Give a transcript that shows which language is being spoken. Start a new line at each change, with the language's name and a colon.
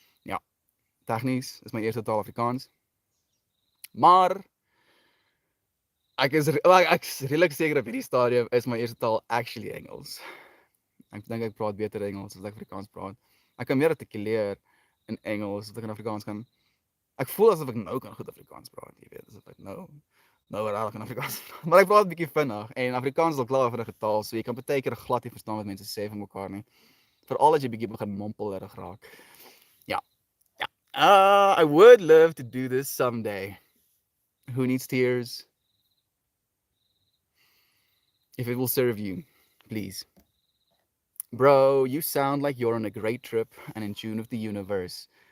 Afrikaans: Ja, technisch is mijn eerste taal Afrikaans. Maar ek is redelijk seker op hierdie stadium is my eerste taal actually Engels. Ek dink ek praat beter Engels as ek Afrikaans praat. Ek kan meer artikuleer in Engels as ek in Afrikaans kan. Ek voel asof ek nou kan goed Afrikaans praat, jy weet, asof ek nou regtig in Afrikaans praat. Maar ek praat 'n bietjie vinnig en Afrikaans is al klaar 'n vinnige taal, so jy kan baie keer glad nie verstaan wat mense sê van mekaar nie. Veral as jy bietjie begin mompel erg raak. Ja, ja.
English: I would love to do this someday. Who needs tears? If it will serve you, please. Bro, you sound like you're on a great trip and in tune with the universe.